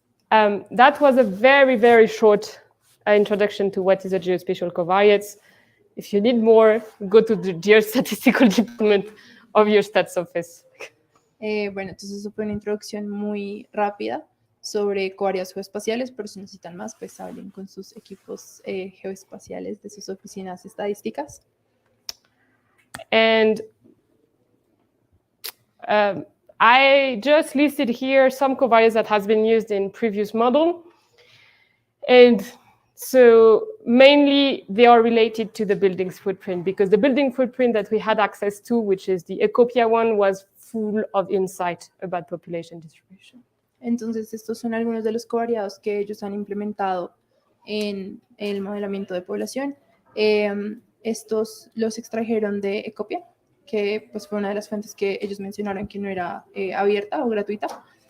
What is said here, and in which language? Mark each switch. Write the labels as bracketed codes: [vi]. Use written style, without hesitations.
[en] That was a very, very short introduction to what is a geospatial covariates. If you need more, go to the geostatistical department of your stats office. [es] Bueno, entonces eso fue una introducción muy rápida sobre covariados geoespaciales, pero si necesitan más, pues hablen con sus equipos geoespaciales de sus oficinas estadísticas. [en] And I just listed here some covariates that has been used in previous model. And so mainly they are related to the building's footprint, because the building footprint that we had access to, which is the Ecopia one, was full of insight about population distribution. [es] Entonces, estos son algunos de los covariados que ellos han implementado en el modelamiento de población. Estos los extrajeron de Ecopia, que pues fue una de las fuentes que ellos mencionaron que no era abierta o gratuita.